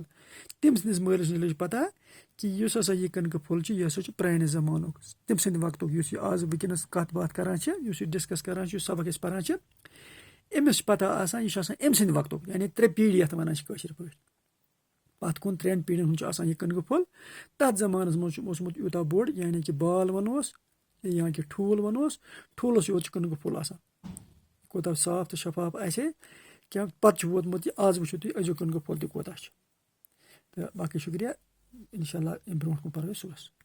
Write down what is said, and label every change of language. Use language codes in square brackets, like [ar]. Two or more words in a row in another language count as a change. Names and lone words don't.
[ks] तम सदिस मालिस लज पता कि युस हसा यह कनक फुल यह हसा प्रानिस ज़मानुक, तम सद वक्तुक, युस यह आज वनकस कत बात करान, युस यह डिस्कस करान, युस सबक परान, अमिस पता आसान, यह अम सद वक्तुक, यानी 3 पीढ़ी यथ वनान कशर पे। पत कुन 3 पीढ़ियन हुंद आसान यह कनक फुल। तथ ज़मानस मज ओसमुत यूता बोड़, यानी कि बाल वनोस या कि ठूल वनोस, ठूलस योत कनक फुल आसान, कोता साफ तो शफाफ आसे क्या पत् वोतमुत यह आज वो तुम अजुक गो फल कोता तो बाकी शुक्रिया [ar] إن شاء الله [ks] ब्रोह कून पर सुबह।